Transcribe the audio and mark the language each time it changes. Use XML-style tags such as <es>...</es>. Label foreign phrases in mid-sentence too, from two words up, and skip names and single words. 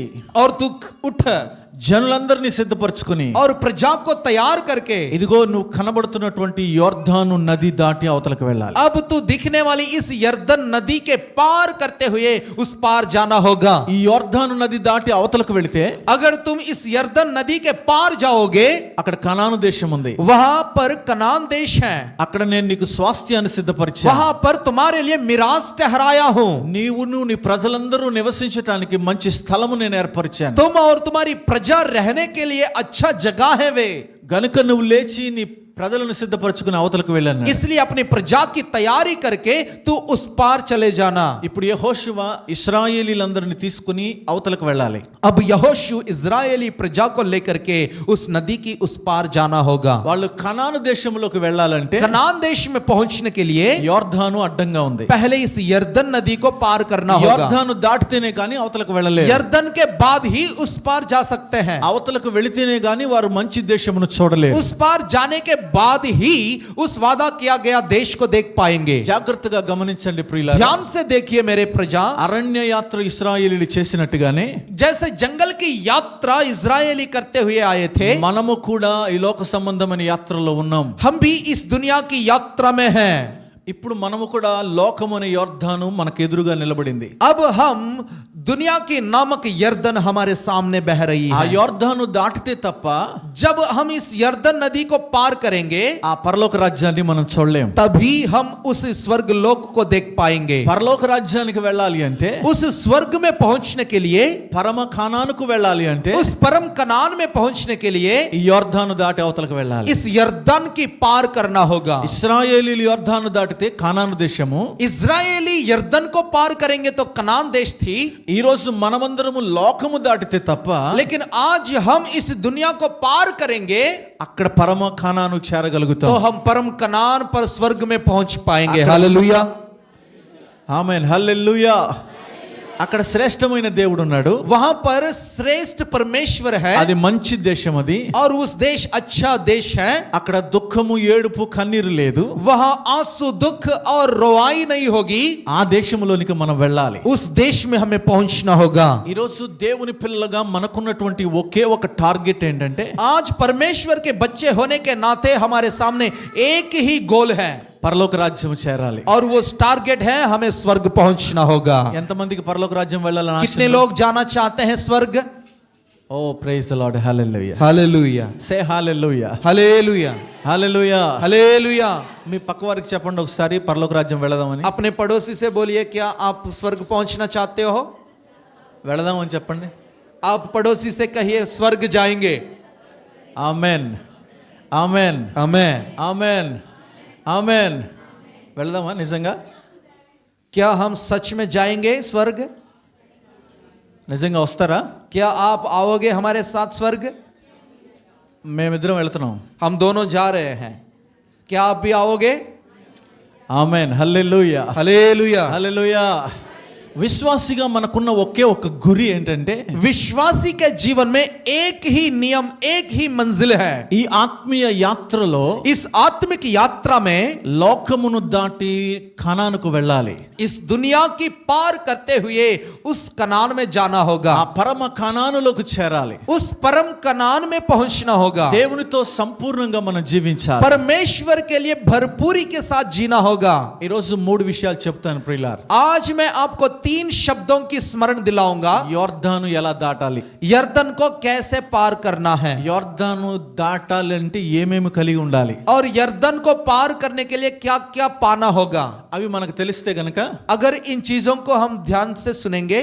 <hi>और तू उठ</hi> <te>జనులందరినీ సిద్ధపరచుకుని</te> <hi>और प्रजा को तैयार करके</hi> <te>ఇదిగో నువ్వు కనబడుతున్నటువంటి యోర్దాను నది దాటి అవతలకు వెళ్ళాలి.</te> <hi>अब तू दिखने वाली इस यर्दन नदी के पार करते हुए उस पार जाना होगा।</hi> <te>ఈ యోర్దాను నది దాటి అవతలకు వెళితే</te> <hi>अगर तुम इस यर्दन नदी के पार जाओगे,</hi> <te>అక్కడ కనాను దేశం ఉంది.</te> <hi>वहां पर कनान देश है,</hi> <te>అక్కడ నేను నీకు స్వాస్థ్యాన్ని సిద్ధపరిచాను.</te> <hi>वहां पर तुम्हारे लिए मिरास ठहराया हूं।</hi> <te>నీవును నీ ప్రజలందరూ నివసించటానికి మంచి స్థలము నేను ఏర్పరిచాను.</te> <hi>तुम और तुम्हारी प्रजा रहने के लिए अच्छा जगह है वे,</hi> <te>గనుక నువ్వు లేచి నీ ప్రజలను సిద్ధపరచుకుని అవతలకు వెళ్ళాను.</te> <hi>इसलिए अपनी प्रजा की तैयारी करके तू उस पार चले जाना।</hi> <te>ఇప్పుడు యెహోషువ ఇశ్రాయేలీలందరిని తీసుకుని అవతలకు వెళ్ళాలి.</te> <hi>अब यहोशू इजरायली प्रजा को लेकर के उस नदी की उस पार जाना होगा।</hi> <te>వాళ్ళు కనాను దేశంలోకి వెళ్ళాలంటే</te> <hi>कनान देश में पहुंचने के लिए</hi> <te>యోర్దాను అడ్డంగా ఉంది.</te> <hi>पहले इस यर्दन नदी को पार करना होगा।</hi> <te>యోర్దాను దాటితేనే కానీ అవతలకు వెళ్ళలేరు.</te> <hi>यर्दन के बाद ही उस पार जा सकते हैं।</hi> <te>అవతలకు వెళితేనే కానీ వారు మంచి దేశమును చూడలేరు.</te> <hi>उस पार जाने के बाद ही उस वादा किया गया देश को देख पाएंगे।</hi> <te>జాగ్రత్తగా గమనించండి ప్రియులారా.</te> <hi>ध्यान से देखिए मेरे प्रजा,</hi> <te>అరణ్య యాత్ర ఇశ్రాయేలీలు చేసినట్టుగానే</te> <hi>जैसे जंगल की यात्रा इजरायली करते हुए आए थे,</hi> <te>మనము కూడా ఈ లోక సంబంధమైన యాత్రలో ఉన్నాం.</te> <hi>हम भी इस दुनिया की यात्रा में हैं।</hi> <te>ఇప్పుడు మనము కూడా లోకం అనే యోర్దాను మనకు ఎదురుగా నిలబడింది.</te> <hi>अब हम दुनिया की नामक यर्दन हमारे सामने बह रही ఆ है।</hi> <te>యోర్దాను దాటితే తప్ప</te> <hi>जब हम इस यर्दन नदी को पार करेंगे,</hi> <te>ఆ పరలోక రాజ్యాన్ని మనం చూడలేం.</te> <hi>तभी हम उस स्वर्ग लोक को देख पाएंगे।</hi> <te>పరలోక రాజ్యానికి వెళ్ళాలి అంటే,</te> <hi>उस स्वर्ग में पहुंचने के लिए,</hi> <te>పరమ కానానుకు వెళ్ళాలి అంటే</te> <hi>उस परम कनान में पहुंचने के लिए</hi> <te>ఈ యోర్దాను దాటి అవతలకు వెళ్ళాలి.</te> <hi>इस यर्दन की पार करना होगा।</hi> <te>ఇశ్రాయేలీలు యోర్దాను దాటితే కానాను దేశము.</te> <hi>इजरायली यर्दन को पार करेंगे तो कनान देश थी,</hi> <te>ఈ రోజు మనమందరము లోకము దాటితే తప్ప</te> <hi>लेकिन आज हम इस दुनिया को पार करेंगे</hi> <te>అక్కడ పరమ కానాను</te> <hi>तो</hi> <te>చేరగలుగుతాం.</te> <hi>हम परम कनान पर स्वर्ग में पहुंच पाएंगे। हालेलुया,</hi> <te>ఆమేన్, హల్లెలూయా. అక్కడ శ్రేష్టమైన దేవుడు ఉన్నాడు.</te> <hi>वहां पर श्रेष्ठ परमेश्वर है</hi> <te>అది మంచి దేశం. అది</te> <hi>और उस देश अच्छा देश है।</hi> <te>అక్కడ దుఃఖము ఏడుపు కన్నీరు లేదు.</te> <hi>वहां आंसू दुख और रोवाई नहीं होगी।</hi> <te>ఆ దేశంలోనికి మనం వెళ్ళాలి.</te> <hi>उस देश में हमें पहुंचना होगा।</hi> <te>ఈ రోజు దేవుని పిల్లలుగా మనకున్నటువంటి ఒకే ఒక టార్గెట్ ఏంటంటే,</te> <hi>आज परमेश्वर के बच्चे होने के नाते हमारे सामने एक ही गोल है</hi> <te>పరలోక రాజ్యం చేరాలి.</te> <hi>और वो टारगेट है हमें स्वर्ग पहुंचना होगा।</hi> <te>ఎంతమందికి పరలోక రాజ్యం వెళ్ళాలని ఆశ</te> <hi>कितने</hi> <te>ఉంది?</te> <hi>लोग जाना चाहते हैं स्वर्ग?</hi> <en>O praise the Lord,</en> <te>హల్లెలూయా.</te> <hi>हालेलुया,</hi> <te>సే హల్లెలూయా,</te> <hi>हालेलुया,</hi> <te>హల్లెలూయా.</te> <hi>हालेलुया।</hi> <te>మీ పక్క వారికి చెప్పండి ఒకసారి పరలోక రాజ్యం వెళదామని.</te> <hi>अपने पड़ोसी से बोलिए, क्या आप स्वर्ग पहुंचना चाहते हो?</hi> <te>వెళదామని చెప్పండి.</te> <hi>आप पड़ोसी से कहिए स्वर्ग जाएंगे।</hi> <te>ఆమేన్, ఆమేన్,</te> <hi>आमेन।</hi> <te>ఆమేన్, ఆమేన్. వెళదామా నిజంగా?</te> <hi>क्या हम सच में जाएंगे स्वर्ग?</hi> <te>నిజంగా వస్తారా?</te> <hi>क्या आप आओगे हमारे साथ स्वर्ग?</hi> <te>మేమిద్దరం వెళుతున్నాం.</te> <hi>हम दोनों जा रहे हैं, क्या आप भी आओगे?</hi> <te>ఆమేన్, హల్లెలూయా,</te> <hi>हालेलुया,</hi> <te>హల్లెలూయా. విశ్వాసిగా మనకున్న ఒకే ఒక గురి ఏంటంటే</te> <hi>विश्वासी के जीवन में एक ही नियम, एक ही मंजिल है।</hi> <te>ఈ ఆత్మీయ యాత్రలో</te> <hi>इस आत्मिक यात्रा में</hi> <te>లోకమును దాటి కనానుకు వెళ్ళాలి.</te> <hi>इस दुनिया की पार करते हुए उस कनान में जाना होगा,</hi> <te>ఆ పరమ కనానులోకి చేరాలి.</te> <hi>उस परम कनान में पहुंचना होगा,</hi> <te>దేవునితో సంపూర్ణంగా మనం జీవించాలి.</te> <hi>परमेश्वर के लिए भरपूरी के साथ जीना होगा।</hi> <te>ఈ రోజు మూడు విషయాలు చెప్తాను ప్రియులారా.</te> <hi>आज मैं आपको 3 शब्दों की स्मरण दिलाऊंगा।</hi> <te>యోర్దాను ఎలా దాటాలి,</te> <hi>यर्दन को कैसे पार करना है,</hi> <te>యోర్దాను దాటాలంటే ఏమేమి కలిగి ఉండాలి,</te> <hi>और यर्दन को पार करने के लिए क्या क्या पाना होगा।</hi> <te>అవి మనకు తెలిస్తే గనక</te> <hi>अगर इन चीजों को हम ध्यान से सुनेंगे,</hi>